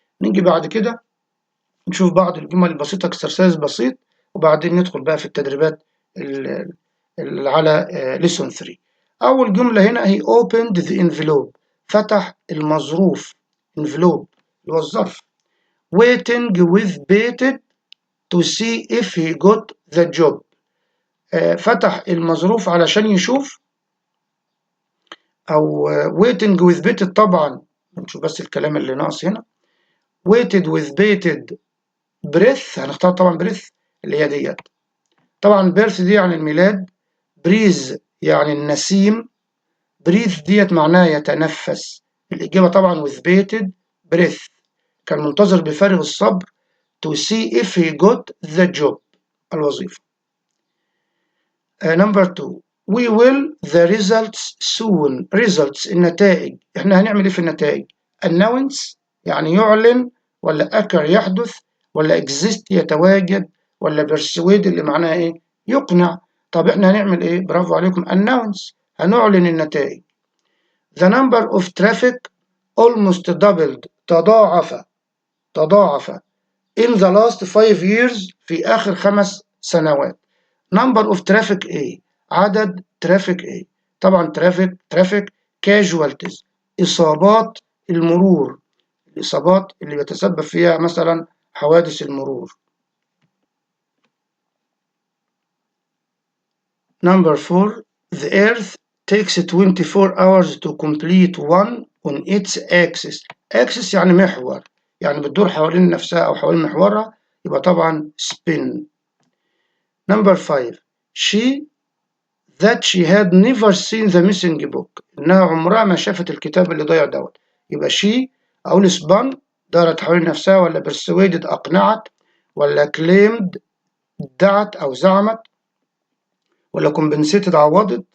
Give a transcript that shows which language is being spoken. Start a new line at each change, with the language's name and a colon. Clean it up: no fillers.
Arabic: نيجي بعد كده نشوف بعض الجمل البسيطة، اكسرسايز بسيط، وبعدين ندخل بقى في التدريبات اللي على lesson 3. أول جملة هنا هي
English: opened the envelope،
Arabic: فتح المظروف. envelope اللي هو الظرف.
English: waiting with bated to see if he got the job،
Arabic: فتح المظروف علشان يشوف، أو waiting with bated طبعا نشوف بس الكلام اللي ناقص هنا.
English: waited with bated breath
Arabic: هنختار طبعا breath اللي هي ديت. طبعا birth دي يعني الميلاد، breeze يعني النسيم، breathe ديت معناها يتنفس. الإجابة طبعا
English: with bated breath،
Arabic: كان منتظر بفارغ الصبر
English: to see if he got the job،
Arabic: الوظيفة.
English: Number 2 we will the results soon.
Arabic: results النتائج، احنا هنعمل ايه في النتائج؟ announce يعني يعلن، ولا occur يحدث، ولا exist يتواجد، ولا persuade اللي معناها ايه؟ يقنع. طب احنا هنعمل ايه؟ برافو عليكم، announce هنعلن النتائج.
English: the number of traffic almost doubled
Arabic: تضاعف
English: in the last 5 years
Arabic: في آخر 5 سنوات. number of traffic ايه؟ عدد traffic ايه؟ طبعا traffic casualties إصابات المرور، الإصابات اللي بيتسبب فيها مثلا حوادث المرور.
English: number 4 the earth takes 24 hours to complete one on its axis.
Arabic: axis يعني محور، يعني بتدور حوالين نفسها أو حوالين محورها، يبقى طبعا spin.
English: number 5 she had never seen the missing book،
Arabic: إنها عمرها ما شافت الكتاب اللي ضايع دوت. يبقى she أقول spun دارت حوالين نفسها، ولا persuaded أقنعت، ولا claimed ادعت أو زعمت، ولا compensated عوضت.